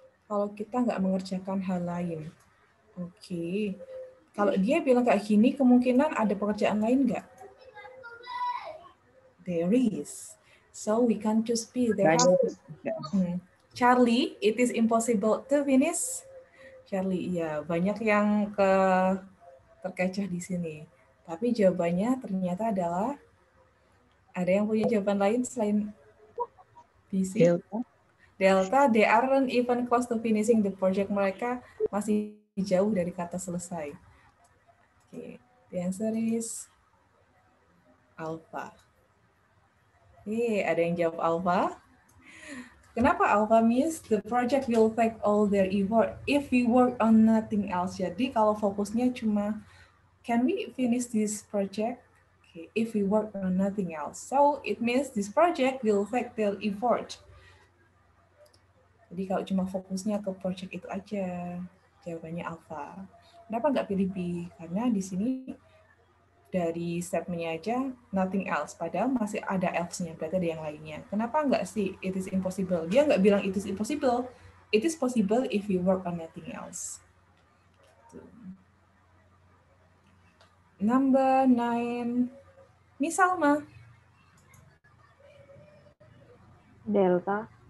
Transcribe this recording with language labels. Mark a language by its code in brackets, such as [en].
[id] Kalau kita nggak mengerjakan hal lain. Oke. Kalau dia bilang kayak gini, kemungkinan ada pekerjaan lain nggak? [en] There is. So we can choose B. They have Charlie, it is impossible to finish. [id] Charlie, iya, banyak yang terkecoh di sini. Tapi jawabannya ternyata adalah ada yang punya jawaban lain selain BC? [en] Delta, they aren't even close to finishing the project. [id] Mereka masih jauh dari kata selesai. [en] Okay. The answer is Alpha. [id] Ada yang jawab Alpha. Kenapa [en] Alpha means the project will take all their effort if we work on nothing else. [id] Jadi kalau fokusnya cuma [en] can we finish this project? Okay, if we work on nothing else. So it means this project will take their effort. [id] Jadi kalau cuma fokusnya ke project itu aja, jawabannya Alpha. Kenapa nggak pilih B? Karena di sini dari statementnya aja [en] nothing else, [id] padahal masih ada else-nya, berarti ada yang lainnya. Kenapa nggak sih [en] it is impossible? [id] Dia nggak bilang it is impossible. [en] It is possible if you work on nothing else. Number 9, Miss Salma. Delta.